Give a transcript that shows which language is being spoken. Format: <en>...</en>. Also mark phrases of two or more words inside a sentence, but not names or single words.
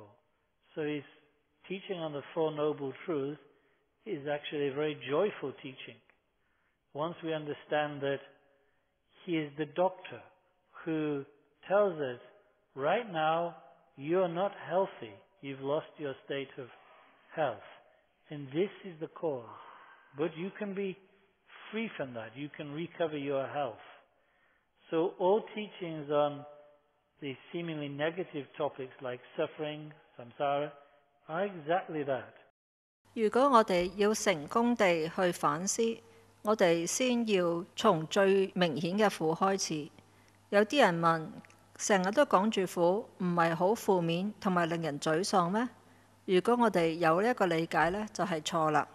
<en>So his teaching on the Four Noble Truths is actually a very joyful teaching, once we understand that he is the doctor who tells us, right now you're not healthy, you've lost your state of health, and this is the cause. But you can be free from that, you can recover your health. So all teachings on the seemingly negative topics like suffering, samsara, are exactly that.</en> <yue>如果我哋要成功地去反思，我哋先要從最明顯嘅苦開始。有啲人問，成日都講住苦，唔係好負面同埋令人沮喪咩？如果我哋有呢一個理解呢，就係錯啦。</yue>